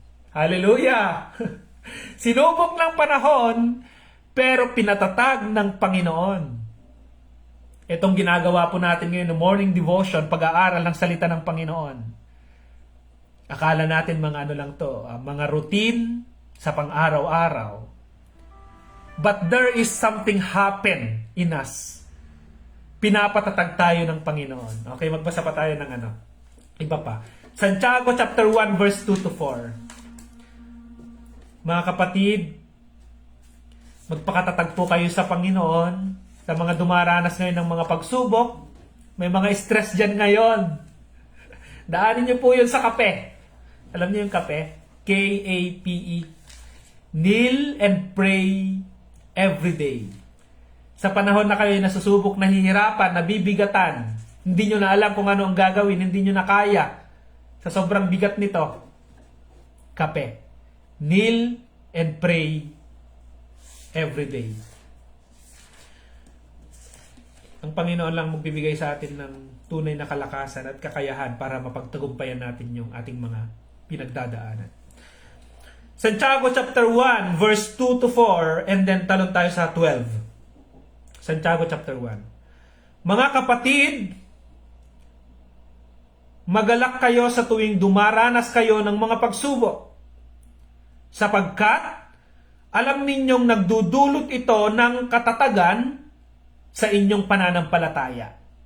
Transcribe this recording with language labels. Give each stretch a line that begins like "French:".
Filipino: Hallelujah! Sinubok ng panahon, pero pinatatag ng Panginoon. Itong ginagawa po natin ngayon,
English: no morning devotion,
Filipino: pag-aaral ng salita ng Panginoon. Akala natin mga ano lang to, mga routine sa pang-araw-araw.
English: But there is something happen in us.
Filipino: Pinapatatag tayo ng Panginoon. Okay, magbasa pa tayo ng iba pa. Santiago chapter 1 verse 2 to 4. Mga kapatid, magpakatatag po kayo sa Panginoon sa mga dumaranas ngayon ng mga pagsubok. May mga stress dyan ngayon. Daanin niyo po yun sa kape. Alam niyo yung kape? K-A-P-E.
English: Kneel and pray every day.
Filipino: Sa panahon na kayo nasusubok, nahihirapan, nabibigatan, hindi nyo na alam kung ano ang gagawin, hindi nyo na kaya, sa sobrang bigat nito, kape.
English: Kneel and pray every day.
Filipino: Ang Panginoon lang magbibigay sa atin ng tunay na kalakasan at kakayahan para mapagtagumpayan natin yung ating mga pinagdadaanan. Santiago chapter 1 verse 2 to 4 and then talon tayo sa 12. Santiago chapter 1. Mga kapatid, magalak kayo sa tuwing dumaranas kayo ng mga pagsubok, sapagkat alam ninyong nagdudulot ito ng katatagan sa inyong pananampalataya.